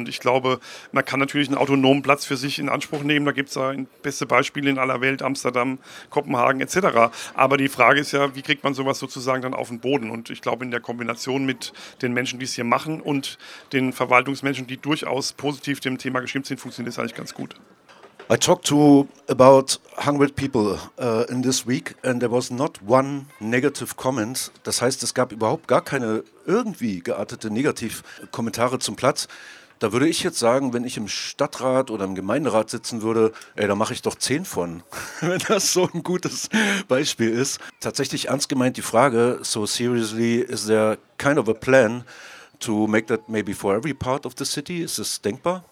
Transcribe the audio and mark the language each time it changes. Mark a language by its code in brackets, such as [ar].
[de] Und ich glaube, man kann natürlich einen autonomen Platz für sich in Anspruch nehmen. Da gibt es ja beste Beispiele in aller Welt, Amsterdam, Kopenhagen etc. Aber die Frage ist ja, wie kriegt man sowas sozusagen dann auf den Boden? Und ich glaube, in der Kombination mit den Menschen, die es hier machen und den Verwaltungsmenschen, die durchaus positiv dem Thema gestimmt sind, funktioniert es eigentlich ganz gut. [en] I talked to about 100 people in this week and there was not one negative comment. [de] Das heißt, es gab überhaupt gar keine irgendwie geartete Negativkommentare zum Platz. Da würde ich jetzt sagen, wenn ich im Stadtrat oder im Gemeinderat sitzen würde, ey, da mache ich doch 10 von, wenn das so ein gutes Beispiel ist. Tatsächlich ernst gemeint die Frage, [en] so seriously, is there kind of a plan to make that maybe for every part of the city? [de] Ist es denkbar?